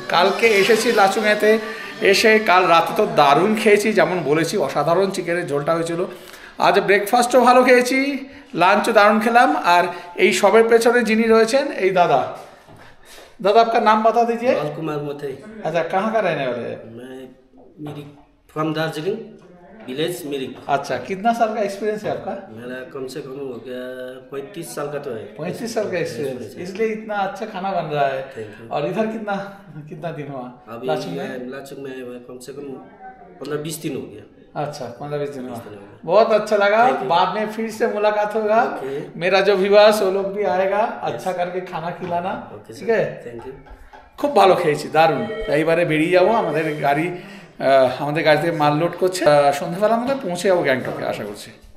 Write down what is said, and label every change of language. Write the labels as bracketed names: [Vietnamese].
[Bangla] কালকে এসেছি লাচুংয়েতে, এসে কাল রাতে তো দারুণ খেয়েছি, যেমন বলেছি অসাধারণ চিকেনের ঝোলটা হয়েছিল। আজ ব্রেকফাস্টও ভালো খেয়েছি, লাঞ্চও দারুণ খেলাম। আর এই সবের পেছনে যিনি রয়েছেন এই দাদা, [Hindi] दादा आपका नाम बता दीजिए। कुमार मोथे। अच्छा, कहाँ का रहने वाले हैं? मैं मेरी फ्रॉम दार्जिलिंग। विलेज मिरिक। अच्छा, कितना साल का एक्सपीरियंस है आपका? मेरा कम से कम हो गया 35 साल का तो है। 35 साल का एक्सपीरियंस, इसलिए इतना अच्छा खाना बन रहा है। [English] Thank you। [Hindi] और इधर कितना कितना दिन हुआ? अभी लाचुंग में? लाचुंग में कम से कम 15-20 दिन हो गया। अच्छा, 15-20 दिन हुआ। बहुत अच्छा लगा। बाद में फिर से मुलाकात होगा। मेरा जो ভিউয়ার্স वो लोग भी आएगा, अच्छा करके खाना खिलाना, [Bangla] ঠিক আছে? [English] Thank you. [Bangla] খুব ভালো খেয়েছি, দারুণ। এইবারে বেরিয়ে যাবো, আমাদের গাড়ি আমাদের গাড়ি থেকে মাল লোড করছে। সন্ধ্যাবেলা আমাদের পৌঁছে যাবো গ্যাংটকে, আশা করছি।